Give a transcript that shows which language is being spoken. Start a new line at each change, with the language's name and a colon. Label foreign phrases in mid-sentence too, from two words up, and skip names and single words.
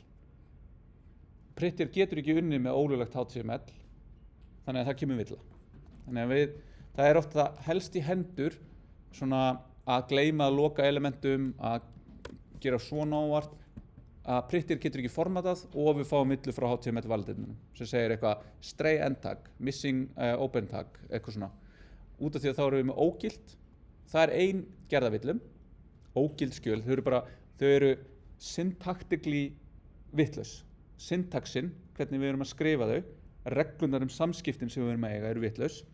Icelandic: Prettier getur ekki unnið með ólöglegt HTML, þannig að það kemur villa. Þannig að það er ofta helst í hendur svona að gleyma að loka elementum, að gera svona óvart, að prettier getur ekki formatað og við fáum villu frá HTML validatornum sem segir eitthvað
English: stray end tag, missing open tag,
Icelandic: eitthvað svona. Út af því að þá erum við með ógild. Það er ein gerðavillum, ógild skjöl, þau eru syntactically vitlaus. Syntaxin, hvernig við erum að skrifa þau, reglunar samskiptin sem við erum að eiga eru vitlaus.